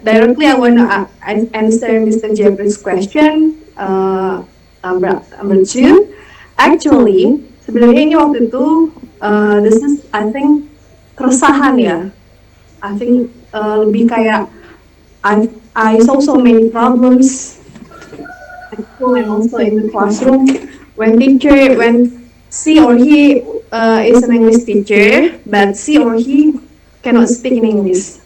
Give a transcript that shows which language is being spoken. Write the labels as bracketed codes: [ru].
[en] Directly I want to answer Mr. Jeffrey's question. Number 2. Actually, [id] sebenarnya ini waktu itu [en] this is I think [id] keresahan ya. [en] I think [id] lebih kayak [en] I saw so many problems at school and also in the classroom when she or he is an English teacher but she or he cannot speak in English.